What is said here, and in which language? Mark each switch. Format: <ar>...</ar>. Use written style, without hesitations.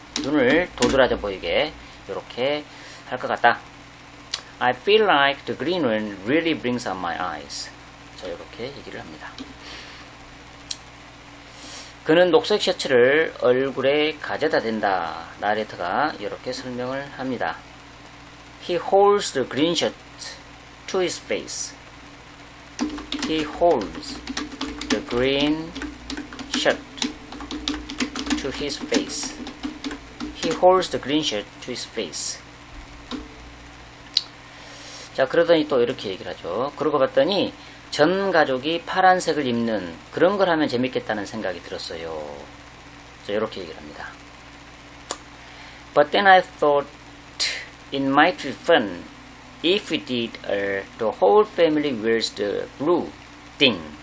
<ko>눈을 도드라져 보이게 이렇게 할 것 같다.</ko> <en>I feel like the green one really brings out my eyes.</en> <ko>자, 이렇게 얘기를 합니다. 그는 녹색 셔츠를 얼굴에 가져다 댄다. 나레이터가 이렇게 설명을 합니다.</ko> <en>He holds the green shirt to his face. He holds the green shirt to his face. He holds the green shirt to his face.</en> <ko>자, 그러더니 또 이렇게 얘기를 하죠. 그러고 봤더니 전 가족이 파란색을 입는 그런 걸 하면 재밌겠다는 생각이 들었어요. 자, 이렇게 얘기를 합니다.</ko> <en>But then I thought it might be fun if we did the whole family wears the blue thing.</en>